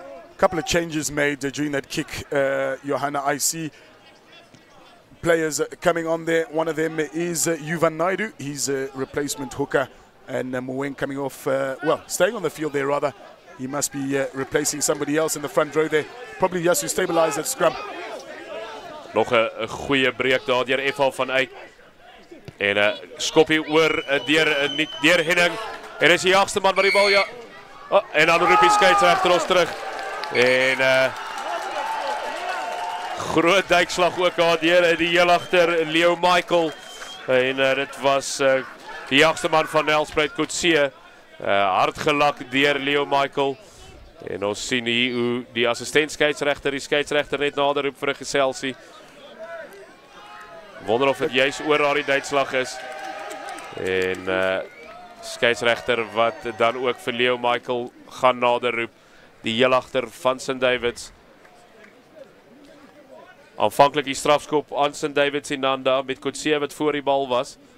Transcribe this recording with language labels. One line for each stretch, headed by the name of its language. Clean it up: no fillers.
English: A couple of changes made during that kick, Johanna. I see players coming on there. One of them is Yuvan Naidu. He's a replacement hooker. And Moeng coming off, staying on the field there rather. He must be replacing somebody else in the front row there. Probably just to stabilize that scrum.
Afrikaans: Nog 'n goeie breek daar deur F.H. van Eyck. En skoppie oor deur Henning. En is die jagste man wat die bal ja. Oh, en dan roep die skeieregter ons terug. En groot duikslag ook daar deur die heel agter Leo Michael. En dit was die jagste man van Nelspruit Kotse, hard gelak deur Leo Michael. En ons sien hier hoe die assistent skeieregter die skeieregter net nader roep vir 'n geselsie. Wonder of dit juist oor daardie duikslag is. En skeieregter wat dan ook vir Leo Michael gaan nader roep. Die heel agter van St. David's. Aanvanklik die strafskop aan St. David's Inanda met Kotse wat voor die bal was.